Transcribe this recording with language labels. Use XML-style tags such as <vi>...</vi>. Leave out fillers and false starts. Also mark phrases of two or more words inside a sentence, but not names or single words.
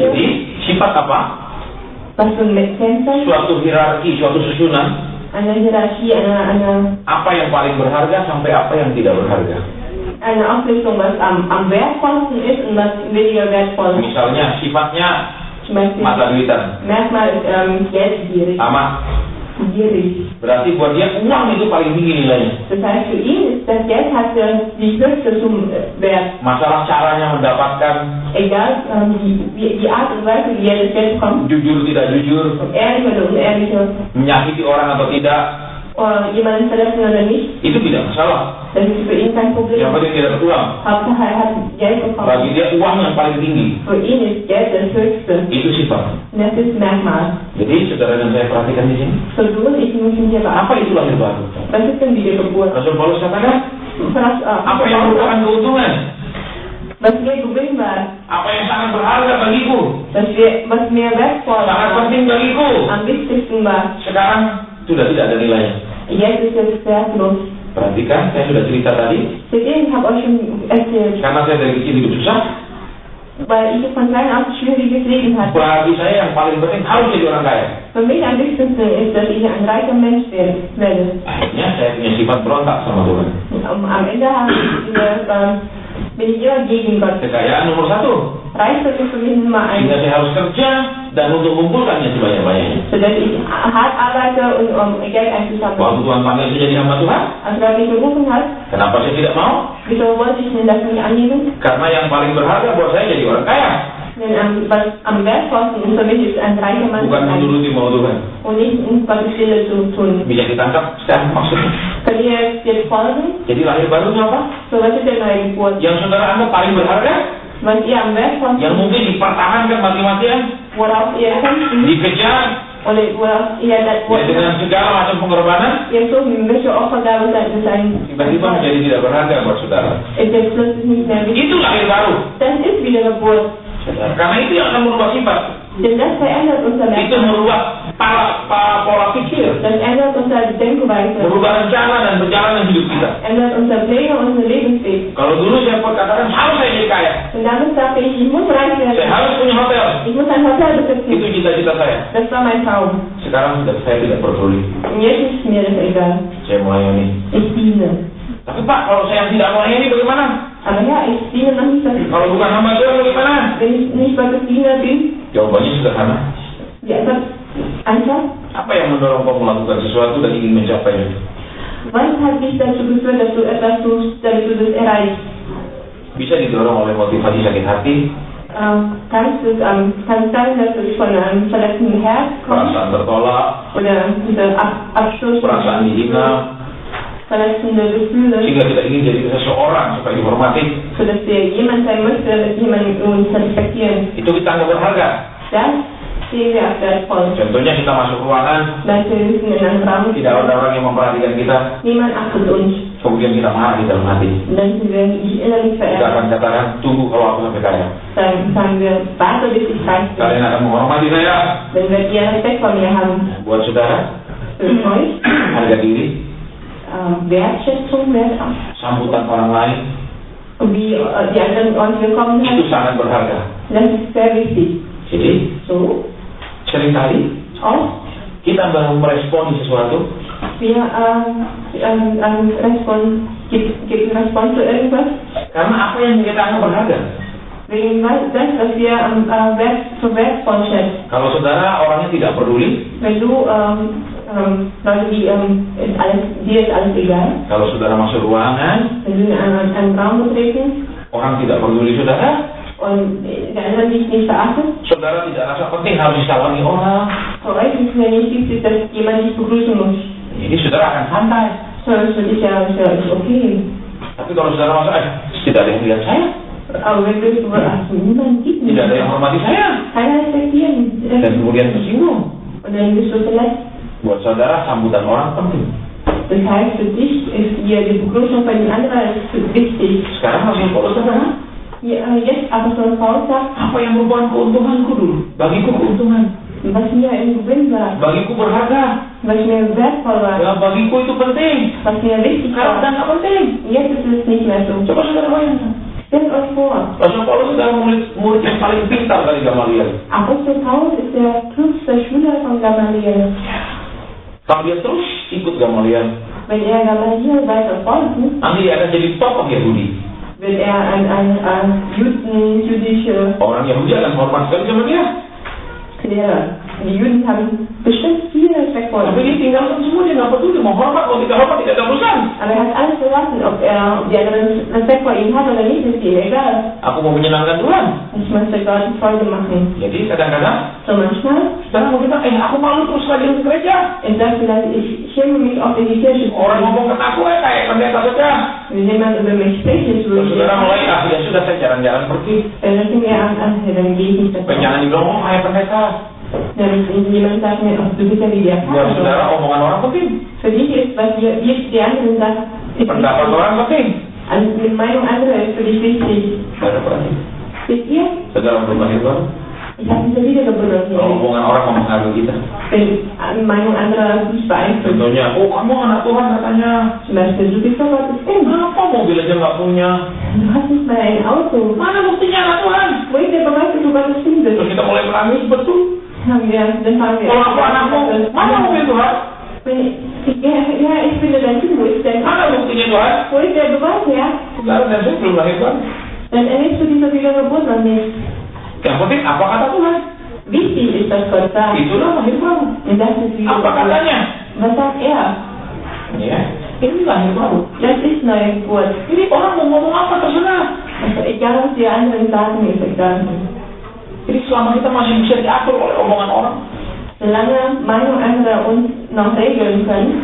<id>Jadi sifat apa?</id> <de>was für ein Kennzeichen,</de> <id>Suatu hierarki, suatu susunan.</id> <de>eine Hierarchie,</de> <id>Apa yang paling berharga sampai apa yang tidak berharga.</id> <de>eine Auflistung, was am wertvollsten ist und was weniger wertvoll ist.</de> <id>Misalnya sifatnya</id> <de>Zum Beispiel</de> <id>mata duitan.</id> <de>Merkmal ist geldgierig.</de> <id>Sama.</id> <de>Gierig.</de> <id>Berarti buat dia uang itu paling tinggi nilainya.</id> <de>Das heißt, für ihn ist das Geld hat die höchste Wert.</de> <id>Masalah caranya mendapatkan,</id> <de>Egal die Art und Weise, wie er das Geld bekommt,</de> <id>jujur tidak jujur,</id> <de>ehrlich oder unehrlich,</de> <id>menyakiti orang atau tidak,</id> <de>jemanden verletzen oder nicht,</de> <id>itu tidak masalah.</id> <de>das ist für ihn kein Problem.</de> <id>Yang penting tidak uang.</id> <de>Hauptsache er hat Geld bekommen.</de> <id>Bagi dia uang yang paling tinggi.</id> <de>Für ihn ist Geld das Höchste.</de> <id>Itu sifat.</id> <de>Und das ist Merkmal.</de> <id>Jadi saudara dan saya perhatikan di sini.</id> <de>So du und ich müssen hier beachten.</de> <id>Apa itu lahir baru?</id> <de>Was ist denn Wiedergeburt?</de> <id>Rasul Paulus katakan, apa yang merupakan keuntungan?</id> <de>was mir gewinnbar,</de> <id>Apa yang sangat berharga bagiku,</id> <de>was mir wertvoll</de> <id>sangat</id> <de>war,</de> <id>penting bagiku,</id> <de>am wichtigsten war.</de> <id>sekarang sudah tidak ada nilainya.</id> <de>Jetzt ist es wertlos.</de> <id>Perhatikan, saya sudah cerita tadi,</id> <de>Ich habe euch schon erzählt,</de> <id>karena saya dari kecil hidup susah,</id> <de>weil ich von klein auf schwieriges Leben hatte.</de> <id>bagi saya yang paling penting harus jadi orang kaya.</id> <de>Für mich am wichtigsten ist, dass ich ein reicher Mensch werde.</de> <id>Akhirnya saya punya sifat berontak sama Tuhan.</id> <de>Am Ende bin ich immer gegen Gott.</de> <id>Kekayaan nomor satu,</id> <de>Reichtum ist für mich Nummer</de> <id>sehingga</id> <de>1,</de> <id>saya harus kerja dan untuk mengumpulkannya sebanyak-banyaknya.</id> <de>sodass ich hart arbeite und um Geld einzusammeln.</de> <id>Waktu Tuhan panggil saya jadi hamba Tuhan,</id> <de>Also, als mich berufen hat,</de> <id>kenapa saya tidak mau?</id> <de>wieso wollte ich denn das nicht annehmen?</de> <id>Karena yang paling berharga buat saya jadi orang kaya,</id> <de>Denn was am wertvollsten für mich ist, ein reicher Mann zu</de> <id>bukan</id> <de>sein</de> <id>menuruti mau Tuhan.</id> <de>und nicht in Gottes Stille zu tun.</de> <id>Bisa ditangkap sekarang maksudnya.</id> <de>Könnt ihr jetzt folgen?</de> <id>Jadi lahir baru itu apa?</id> <de>So, was ist denn neue Geburt?</de> <id>Yang saudara anggap paling berharga,</id> <de>Was ihr am</de> <id>yang</id> <de>wertvollsten,</de> <id>mungkin dipertahankan mati-matian,</id> <de>worauf ihr kämpfen,</de> <id>dikejar,</id> <de>oder worauf ihr</de> <id>ya dengan segala macam pengorbanan,</id> <de>ihr so welche Opfergabe sein,</de> <id>tiba-tiba menjadi tidak berharga buat saudara.</id> <de>ist jetzt plötzlich nicht mehr wichtig.</de> <id>Itu lahir baru.</id> <de>Das ist wieder Geburt.</de> <id>Karena itu yang akan merubah sifat.</id> <de>Denn das verändert unser</de> <id>Itu</id> <de>Leben.</de> <id>merubah pola pikir,</id> <de>Das ändert unsere Denkweise.</de> <id>merubah rencana dan perjalanan hidup kita.</id> <de>Ändert unsere Pläne und unser Lebensweg.</de> <id>Kalau dulu saya katakan harus saya jadi kaya,</id> <de>Und damit sagte ich muss reich</de> <id>saya</id> <de>werden.</de> <id>harus punya hotel.</id> <de>Ich muss ein Hotel besitzen.</de> <id>Itu cita-cita saya.</id> <de>Das war mein Traum.</de> <id>Sekarang sudah saya tidak peduli.</id> <de>Und jetzt ist mir das egal.</de> <id>Saya melayani.</id> <de>Ich diene.</de> <id>Tapi Pak, kalau saya tidak melayani bagaimana?</id> <de>Aber ja, ich diene noch nicht.</de> <id>Kalau bukan hamba Tuhan bagaimana?</id> <de>Wenn ich nicht Gottes Diener bin,</de> <id>Jawabannya sederhana.</id> <de>die Antwort,</de> <id>Apa yang mendorong kau melakukan sesuatu dan ingin mencapainya?</id> <de>was hat dich dazu geführt, dass du etwas tust, damit du das erreichst?</de> <id>Bisa didorong oleh motivasi sakit hati,</id> <de>Kann es sein, dass es von einem verletzten Herz kommt</de> <id>perasaan tertolak,</id> <de>oder dieser Abstoß,</de> <id>perasaan dihina,</id> <de>verletzende Gefühle,</de> <id>sehingga kita ingin jadi seseorang supaya dihormati.</id> <de>sodass wir jemand sein möchte, dass jemand uns respektieren.</de> <id>Itu kita anggap berharga.</id> <de>Das sehen wir als wertvoll.</de> <id>Contohnya kita masuk ruangan,</id> <de>Leute sitzen in einem Raum,</de> <id>tidak ada orang yang memperhatikan kita,</id> <de>niemand achtet uns.</de> <id>kemudian kita marah di dalam hati.</id> <de>Und dann sind wir nicht innerlich</de> <id>Kita</id> <de>verärgert.</de> <id>akan katakan, tunggu kalau aku sampai kaya.</id> <de>Dann sagen wir, warte bis ich reich bin.</de> <id>Kalian akan menghormati saya.</id> <de>Wenn wir ihr Respekt vor mir haben,</de> <id>Buat saudara,</id> <de>für euch,</de> <id>harga diri,</id> <de>Wertschätzung,</de> <id>sambutan orang lain,</id> <de>und wie die anderen uns willkommen</de> <id>itu</id> <de>heißen,</de> <id>sangat berharga.</id> <de>das ist sehr wichtig.</de> <id>Jadi,</id> <de>So,</de> <id>seringkali</id> <de>auch</de> <id>kita baru meresponi sesuatu,</id> <de>wir geben Respons zu irgendwas,</de> <id>karena apa yang kita anggap berharga.</id> <de>wegen das, was wir für wertvoll schätzen.</de> <id>Kalau saudara orangnya tidak peduli,</id> <de>Wenn du Leute, dir ist alles egal,</de> <id>kalau saudara masuk ruangan,</id> <de>wenn du in einen Raum betreten</de> <id>orang tidak peduli saudara,</id> <de>und der andere dich nicht verachtet,</de> <id>saudara tidak rasa penting harus disalami orang,</id> <de>für euch ist es mir nicht wichtig, dass jemand dich begrüßen muss.</de> <id>jadi saudara akan santai.</id> <de>So, das für dich ja ist okay.</de> <id>Tapi kalau saudara masuk, tidak ada yang lihat saya,</id> <de>Aber wenn du niemand gibt mich,</de> <id>tidak ada yang hormati saya,</id> <de>keiner respektieren.</de> <id>dan kemudian tersinggung.</id> <de>Und dann bist du verletzt.</de> <id>Buat saudara, sambutan orang penting.</id> <de>Das heißt, für dich ist die Begrüßung von den anderen wichtig.</de> <id>Sekarang Rasul Paulus katakan,</id> <de>Jetzt Apostel Paulus sagt,</de> <id>apa yang merupakan keuntunganku dulu? Bagiku keuntungan,</id> <de>was mir im Gewinn war,</de> <id>bagiku berharga,</id> <de>was mir wertvoll war,</de> <id>ya bagiku itu penting.</id> <de>was mir wichtig</de> <id>Sekarang udah</id> <de>war.</de> <id>nggak penting.</id> <de>Jetzt ist es nicht mehr so.</de> <id>Coba saudara bayangkan.</id> <de>Stellt euch vor,</de> <id>Rasul Paulus adalah murid yang paling pintar dari Gamaliel.</id> <de>Apostel Paulus ist der klügste Schüler von Gamaliel.</de> <id>Kalau dia terus ikut Gamaliel,</id> <de>Wenn Gamaliel weiter folgt,</de> <id>nanti dia akan jadi tokoh Yahudi.</id> <de>wird ein jüdische</de> <id>Orang Yahudi akan hormat sekali sama dia.</id> <de>Lehrer. Die Juden haben bestimmt viel Respekt vor</de> <id>Tapi</id> <de>ihm.</de> <id>dia tinggalkan semua, dia nggak peduli mau hormat, mau tidak hormat, tidak ada urusan.</id> <de>Aber er hat alles verlassen, ob die anderen Respekt vor ihm hat oder nicht, ist ihm egal.</de> <id>Aku mau menyenangkan Tuhan.</id> <de>Ich möchte Gott Freude machen.</de> <id>Jadi kadang-kadang</id> <de>So manchmal,</de> <id>saudara mau bilang, aku malu terus rajin ke gereja.</id> <de>ich sage vielleicht, ich schäme mich oft in die Kirche zu</de> <id>Orang</id> <de>gehen.</de> <id>ngomong ke aku, kayak pendeta saja.</id> <de>Wenn jemand über mich spricht, ist so,</de> <id>Terus saudara mulai, ya sudah saya jarang-jarang pergi.</id> <de>dann fing er an, dann gehe ich nicht</de> <id>Supaya</id> <de>dazu.</de> <id>jangan dibilang, oh kayak pendeta.</id> <de>Dann jemand sagt mir, du bist ja wie der</de> <id>Buat</id> <de>Vater.</de> <id>saudara, omongan orang penting.</id> <de>Für dich ist, was wir die anderen sagen, ist</de> <id>Pendapat</id> <de>wichtig.</de> <id>orang penting.</id> <de>Die Meinung anderer ist für dich wichtig.</de> <id>Baru berarti.</id> <de>Wisst ihr?</de> <id>Setelah belum lahir baru,</id> <de>Ich habe diese Wiedergeburt</de> <id>kalau</id> <de>nicht.</de> <id>hubungan orang mempengaruhi kita.</id> <de>Wenn die Meinung anderer dich beeinflusst.</de> <id>Contohnya, oh kamu anak Tuhan katanya.</id> <de>Zum Beispiel, du bist doch Gottes Kind.</de> <id>Kenapa mobil aja nggak punya?</id> <de>Du hast nicht mal ein Auto.</de> <id>Mana buktinya anak Tuhan?</id> <de>Wo ist der Beweis, dass du Gottes Kind bist?</de> <id>Terus kita mulai menangis, betul.</id> <de>Dann fangen wir</de> <id>Kalau aku anakmu, mana mobil Tuhan?</id> <de>Ja, ich finde dein Kind. Wo ist der?</de> <id>Mana buktinya Tuhan?</id> <de>Wo ist der Beweis, ja?</de> <id>Sekarang dan saya belum lahir baru.</id> <de>Dann erlebst du diese Wiedergeburt noch nicht.</de> <id>Yang penting apa kata Tuhan?</id> <de>Wichtig ist, dass Gott sagt.</de> <id>Itulah lahir baru.</id> <de>Und das ist</de> <id>Apa</id> <de>Wiedergeburt.</de> <id>katanya?</id> <de>Was sagt er?</de> <id>Ya, ini lahir baru.</id> <de>Das ist neue Geburt.</de> <id>Ini orang mau ngomong apa terserah.</id> <de>Also egal, was die anderen sagen, ist egal.</de> <id>Jadi selama kita masih bisa diatur oleh omongan orang,</id> <de>Solange Meinung anderer uns noch regeln können,</de>